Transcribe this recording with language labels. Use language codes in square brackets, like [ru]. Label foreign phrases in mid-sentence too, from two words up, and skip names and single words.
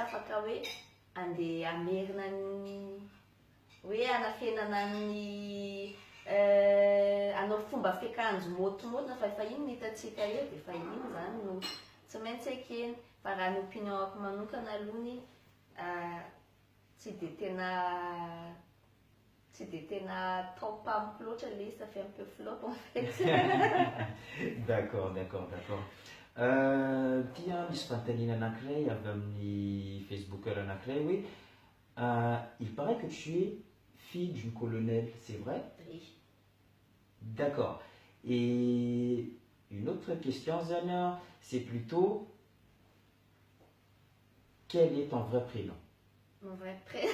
[mg] afaka hoe andeha amerina hoe anafenana ny anao fomba fiakanjo motimotona fa iny ny hitatsika eo dia fa iny zany no tsy maintsy ekena fa raha ny opinion ako manokana alohany tsy dia tena top amiko loatra [fr] le ça fait un peu flop en fait. D'accord. [mg] Tia misy fantanina anankiray avy amin'ny facebooker anankiray oui. [fr] Il paraît que tu es fille d'une colonelle, c'est vrai? Oui. D'accord. Et une autre question, Zana, c'est plutôt quel est ton vrai prénom? Mon vrai prénom?